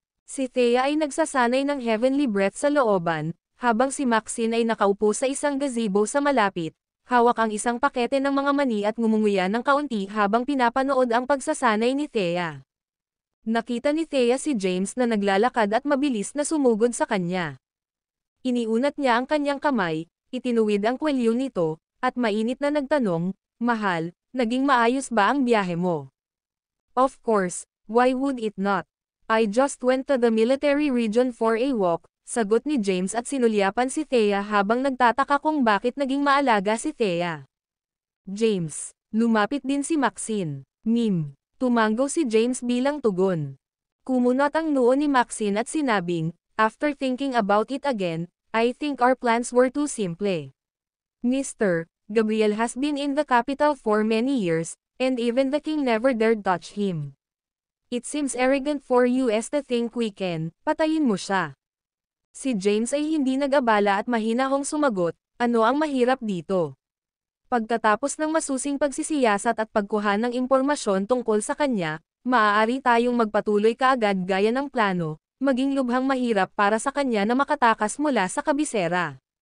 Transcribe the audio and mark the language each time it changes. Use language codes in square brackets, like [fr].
[tl] Si Thea ay nagsasanay ng heavenly breath sa looban, habang si Maxine ay nakaupo sa isang gazebo sa malapit, hawak ang isang pakete ng mga mani at ngumunguya ng kaunti habang pinapanood ang pagsasanay ni Thea. Nakita ni Thea si James na naglalakad at mabilis na sumugod sa kanya. Iniunat niya ang kanyang kamay, itinuwid ang kwelyo nito, at mainit na nagtanong, Mahal, naging maayos ba ang biyahe mo? [en] Of course, why would it not? I just went to the military region for a walk, [tl] sagot ni James at sinulyapan si Thea habang nagtataka kung bakit naging maalaga si Thea. James, lumapit din si Maxine. Tumanggo si James bilang tugon. Kumunot ang noo ni Maxine at sinabing, [en] after thinking about it again, I think our plans were too simple. Mr. Gabriel has been in the capital for many years, And even the king never dared touch him. It seems arrogant for us to think we can, [tl] patayin mo siya. Si James ay hindi nag-abala at mahinahong sumagot, ano ang mahirap dito? Pagkatapos ng masusing pagsisiyasat at pagkuha ng impormasyon tungkol sa kanya, maaari tayong magpatuloy kaagad gaya ng plano, maging lubhang mahirap para sa kanya na makatakas mula sa kabisera.